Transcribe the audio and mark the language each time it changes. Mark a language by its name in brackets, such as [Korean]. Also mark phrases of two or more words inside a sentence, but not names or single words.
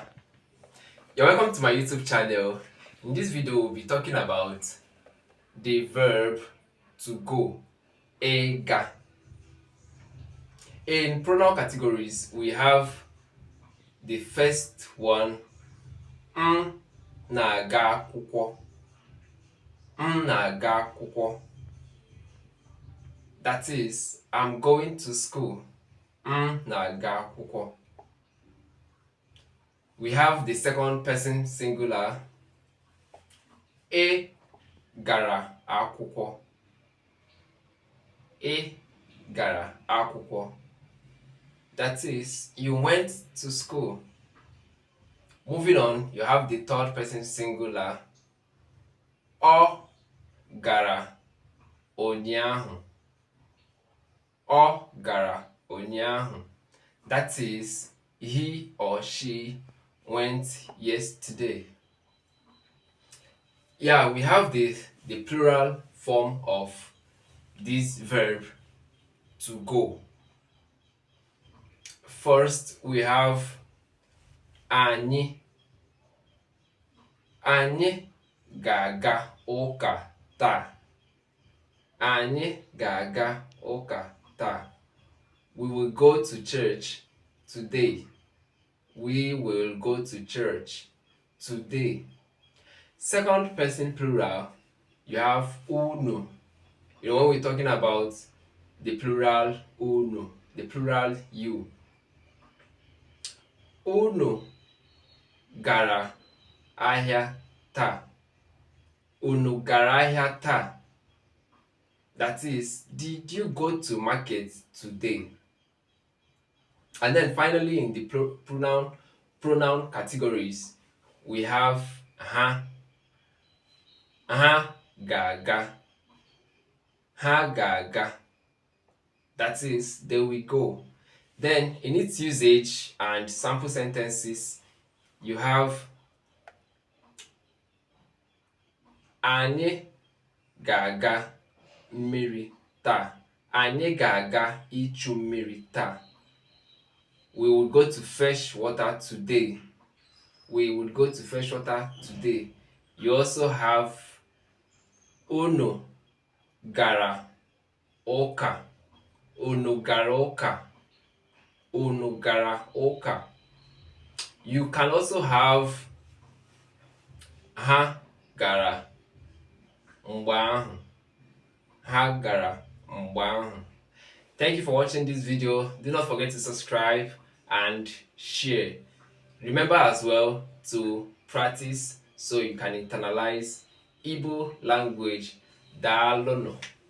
[English] You're welcome to my YouTube channel. In this video, we'll be talking about the verb to go. Ega. In pronoun categories, we have the first one, [Igbo] na-aga akwụkwọ. Na-aga akwụkwọ. [English] That is, I'm going to school. [Igbo] Na-aga akwụkwọ. [English] We have the second person singular. [Igbo] Ị gara akwụkwọ. Ị gara akwụkwọ. [English] That is, you went to school. Moving on, you have the third person singular. [Igbo] Ọ gara ụnyaahụ. Ọ gara ụnyaahụ. [English] That is, he or she went yesterday. Yeah, we have the plural form of this verb to go. First, we have anyị. [Igbo] Anyị ga-aga ụka taa. Anyị ga-aga ụka taa. [English] We will go to church today. We will go to church today. Second person plural, you have unu. You know, when we're talking about the plural unu, the plural you. [Igbo] Unu gara ahịa taa. Unu gara ahịa taa. [English] That is, did you go to market today? And then finally, in the pronoun categories, we have ha. [Igbo] Ha ga-aga. Ha ga-aga. [English] That is, there we go. Then, in its usage and sample sentences, you have [Igbo] anyị ga-aga mmiri taa. Anyị ga-aga ichu mmiri taa. [English] We will go to fetch water today. We will go to fetch water today. You also have [Igbo] unu gara ụka. Unu gara ụka. Unu gara ụka. [English] You can also have [Igbo] ha gara mgbe ahụ. Ha gara mgbe ahụ. [English] Thank you for watching this video. Do not forget to subscribe and share. Remember as well to practice so you can internalize Igbo language. [Igbo] Daalụnụ.